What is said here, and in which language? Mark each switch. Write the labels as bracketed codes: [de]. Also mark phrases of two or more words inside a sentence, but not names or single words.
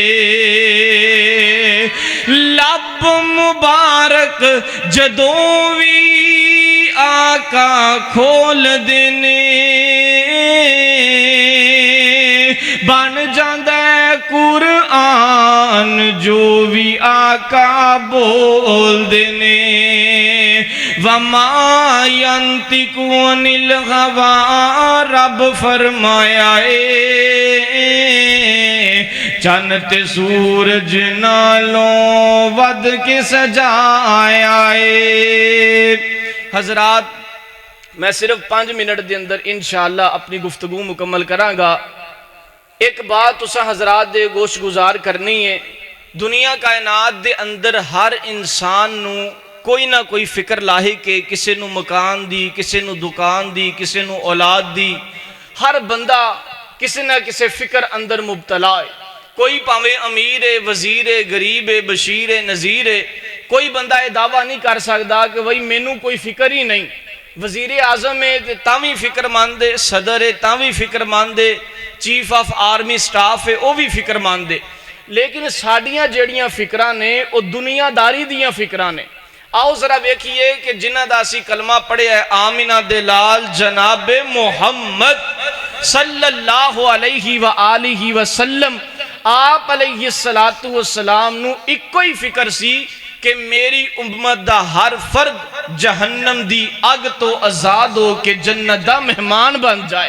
[pa] لب مبارک جدوں بھی آقا کھول دینے، بن جاندے قرآن جو بھی آقا بول دینے۔ [ar] وَمَا يَنْطِقُ عَنِ الْهَوَىٰ [pa] رب فرمایا اے، چن تے سورج نالوں ود کے سجایا اے۔ حضرات، میں صرف 5 منٹ دے اندر انشاءاللہ اپنی گفتگو مکمل کراں گا۔ ایک بات تساں حضرات دے گوش گزار کرنی ہے، دنیا کائنات دے اندر ہر انسان نو کوئی نہ کوئی فکر لاحق ہے، کسے نو مکان دی، کسے نو دکان دی، کسے نو اولاد دی۔ ہر بندہ کسے نہ کسے فکر اندر مبتلا ہے۔ کوئی پاویں امیر ہے، وزیر ہے، غریب ہے، بشیر ہے، نذیر ہے۔ کوئی بندہ یہ دعویٰ نہیں کر سکتا کہ بھئی مینوں کوئی فکر ہی نہیں۔ وزیر اعظم ہے تاں وی فکر مند ہے، صدر ہے تاں وی فکر مند ہے، [en] chief of army staff [pa] ہے وہ بھی فکر مند ہے۔ لیکن ساڈیاں جیڑیاں فکراں نے وہ دنیا داری دیاں فکراں نے۔ آؤ ذرا ویکھیے کہ جنہ دا اسی کلمہ پڑھیا ہے آمنہ دلال جناب محمد [ar] صلی اللہ علیہ وآلہ وسلم، [pa] آپ [ar] علیہ السلام [pa] نو ایک کوئی فکر سی کہ میری امت دا ہر فرد جہنم دی اگ تو آزاد ہو کے جنت دا مہمان بن جائے۔